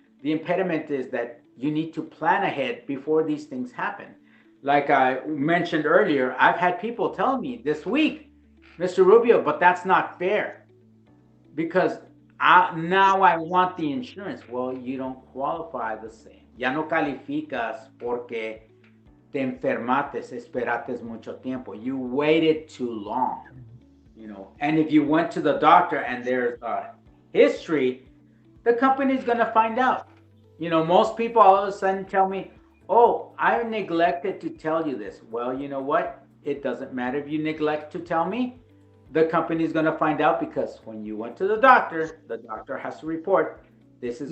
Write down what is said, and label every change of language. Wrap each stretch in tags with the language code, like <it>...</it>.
<en>The impediment is that you need to plan ahead before these things happen. Like I mentioned earlier, I've had people tell me this week, Mr. Rubio, but that's not fair because now I want the insurance. Well, you don't qualify the same.</en> <es>Ya no calificas porque te enfermates, esperates mucho tiempo.</es> <en>You waited too long. And if you went to the doctor and there's a history, the company's going to find out. Most people all of a sudden tell me, oh, I neglected to tell you this. Well, you know what? It doesn't matter if you neglect to tell me. The company's going to find out because when you went to the doctor has to report this is</en>